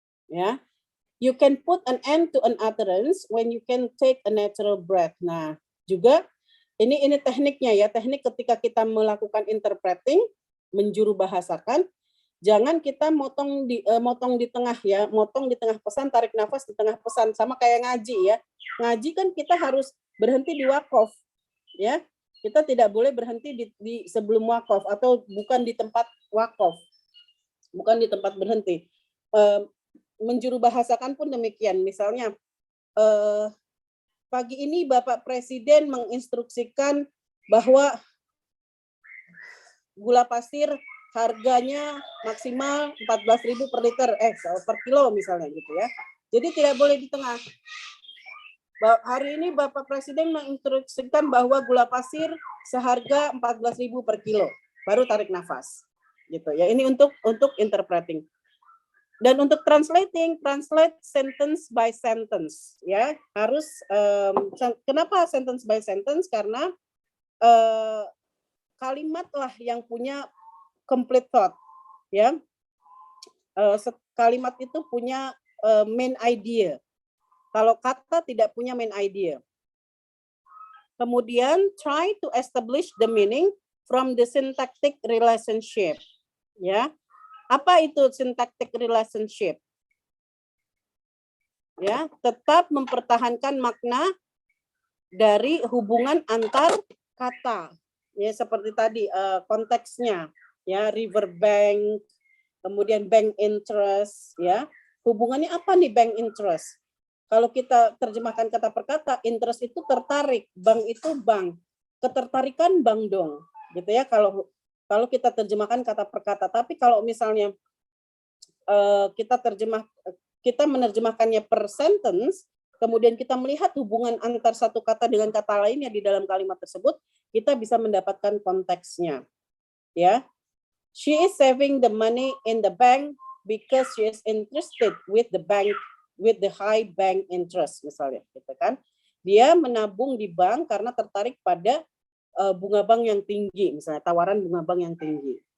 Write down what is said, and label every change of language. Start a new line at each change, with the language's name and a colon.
English: Ya, you can put an end to an utterance when you can take a natural breath.
Indonesian: Nah, juga ini tekniknya ya, teknik ketika kita melakukan interpreting, menjuru bahasakan, Jangan kita motong di tengah ya, motong di tengah pesan, tarik nafas di tengah pesan, sama kayak ngaji ya. Ngaji kan kita harus berhenti di wakaf ya. Kita tidak boleh berhenti di sebelum wakaf atau bukan di tempat wakaf. Bukan di tempat berhenti. Menjuru bahasakan pun demikian. Misalnya pagi ini Bapak Presiden menginstruksikan bahwa gula pasir harganya maksimal 14.000 per liter, per kilo misalnya gitu ya. Jadi tidak boleh di tengah. Hari ini Bapak Presiden menginstruksikan bahwa gula pasir seharga 14.000 per kilo. Baru tarik nafas. Gitu ya. Ini untuk interpreting. Dan untuk translating,
English: translate sentence by sentence ya.
Indonesian: Harus kenapa
English: sentence by sentence?
Indonesian: Karena kalimat lah yang punya
English: complete thought
Indonesian: ya. Kalimat itu punya main idea. Kalau kata tidak punya main idea. Kemudian
English: try to establish the meaning from the syntactic relationship.
Indonesian: Ya. Apa itu
English: syntactic relationship?
Indonesian: Ya, tetap mempertahankan makna dari hubungan antar kata. Ya, seperti tadi konteksnya, ya, river bank, kemudian bank interest, ya. Hubungannya apa nih bank interest? Kalau kita terjemahkan kata per kata, interest itu tertarik, bank itu bank. Ketertarikan bank dong, gitu ya. Kalau kita terjemahkan kata per kata, tapi kalau misalnya kita menerjemahkannya per sentence, kemudian kita melihat hubungan antar satu kata dengan kata lainnya di dalam kalimat tersebut, kita bisa mendapatkan konteksnya.
English: Ya, she is saving the money in the bank because she is interested with the bank with the high bank interest
Indonesian: misalnya, gitu kan? Dia menabung di bank karena tertarik pada bunga bank yang tinggi, misalnya tawaran bunga bank yang tinggi.